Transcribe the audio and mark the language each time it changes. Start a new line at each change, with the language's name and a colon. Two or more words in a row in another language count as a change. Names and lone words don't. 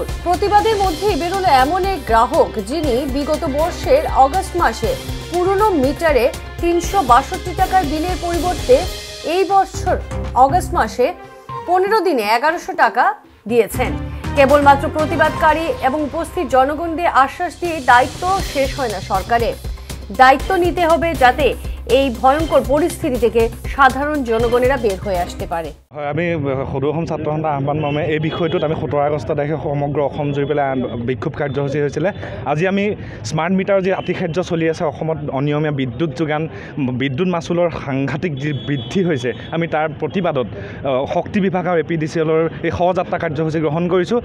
Bangla: প্রতিবাদের মধ্যেই বেরোলো এমন এক গ্রাহক যিনি বিগত বর্ষের অগস্ট মাসে পুরনো মিটারে ৩৬২ টাকার বিলের পরিবর্তে এই বছর অগস্ট মাসে ১৫ দিনে ১১০০ টাকা দিয়েছেন। কেবলমাত্র প্রতিবাদকারী এবং উপস্থিত জনগণদের আশ্বাস দিয়ে দায়িত্ব শেষ হয় না সরকারের। দায়িত্ব নিতে হবে যাতে এই ভয়ঙ্কর পরিস্থিতি থেকে সাধারণ জনগণেরা বের হয়ে আসতে পারে।
Assamese: হয়, আমি সদৌ অসম ছাত্ৰ সন্থা আহ্বান মৰ্মে এই বিষয়টোত আমি ১৭ আগষ্ট তাৰিখে সমগ্ৰ অসম জুৰি পেলাই বিক্ষোভ কাৰ্যসূচী হৈছিলে। আজি আমি
English: smart meter
Assamese: যি আতিশয্য চলি আছে অসমত, অনিয়মীয়া বিদ্যুৎ যোগান, বিদ্যুৎ মাচুলৰ সাংঘাতিক যি বৃদ্ধি হৈছে, আমি তাৰ প্ৰতিবাদত শক্তি বিভাগ আৰু এপিডিচিএলৰ এই শৱযাত্ৰা কাৰ্যসূচী গ্ৰহণ কৰিছোঁ।